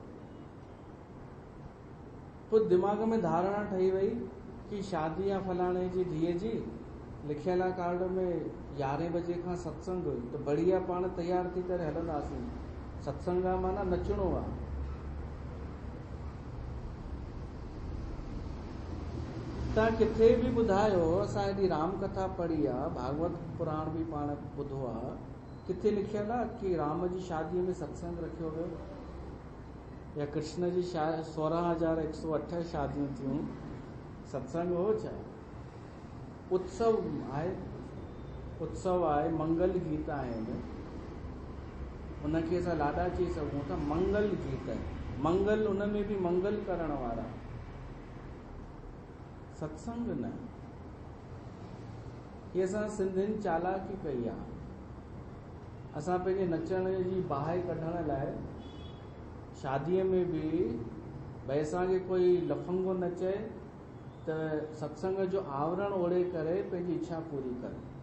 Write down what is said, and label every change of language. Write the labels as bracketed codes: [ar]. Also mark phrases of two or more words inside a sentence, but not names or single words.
[sd] पोइ दिमाग़ में धारणा ठही वई कि शादी आहे फलाणे जी धीअ जी, लिखियल आहे कार्ड में 11 बजे खां सत्संग, त बढ़िया पाण तयार थी करे हलंदासीं। सत्संग आहे माना नचणो आहे। तव्हां किथे बि ॿुधायो, असां हेॾी राम कथा पढ़ी आहे, भागवत पुराण बि पाण ॿुधो आहे, किथे लिखियल आहे कि राम जी शादीअ में सत्संग रखियो वियो, या कृष्ण जी 16,108 शादियूं थियूं, सत्संग हो छा? उत्सव आहे, मंगल गीत आहिनि, उनखे असां लाॾा चई सघूं था। मंगल गीत, मंगल, उन में बि मंगल करण वारा, सत्संग न। ये असां सिंधियुनि चालाकी कई आहे। असां पंहिंजे नचण जी बाहि कढण लाइ शादीअ में बि भई असांखे कोई लफंगो न चए त सत्संग जो आवरण ओढ़े करे पंहिंजी इच्छा पूरी करे।